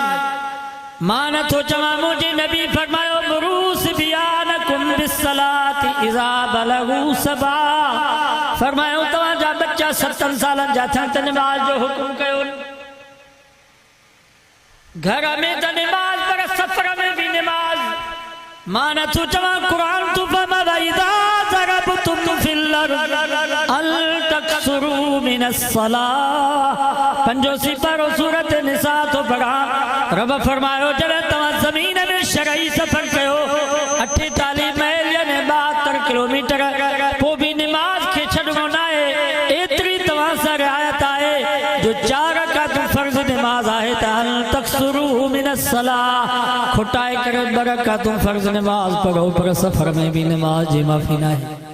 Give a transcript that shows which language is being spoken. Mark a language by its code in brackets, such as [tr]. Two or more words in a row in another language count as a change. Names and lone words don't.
[sd] मां नथो चवां मुंहिंजे नबी फरमायो [ar] مروا صبيانكم بالصلاة إذا بلغوا سبعا. [sd] फरमायो तव्हांजा बच्चा 7 सालनि जा थियनि त नमाज जो हुकुम कयो। घर में त नमाज पर सफ़र में बि नमाज। मां नथो चवां क़ुरान तू फरमाया [ar] إذا ضربتم في الأرض أن تقصروا من الصلاة. [sd] पंजो सिपारो सूरत निसा तो पढ़ा। रब फरमायो जॾहिं तव्हां ज़मीन में शरई सफ़र कयो 48 माइल यानी 72 किलोमीटर पोइ बि नमाज खे छॾिणो न आहे। एतिरी तव्हां सां रिआयत आहे जो 4 रकात फ़र्ज़ नमाज आहे त [ar] أن تقصروا من الصلاة [sd] खुटाए करे 2 रकातूं फ़र्ज़ नमाज पढ़ो पर सफ़र में बि नमाज जी माफ़ी न आहे।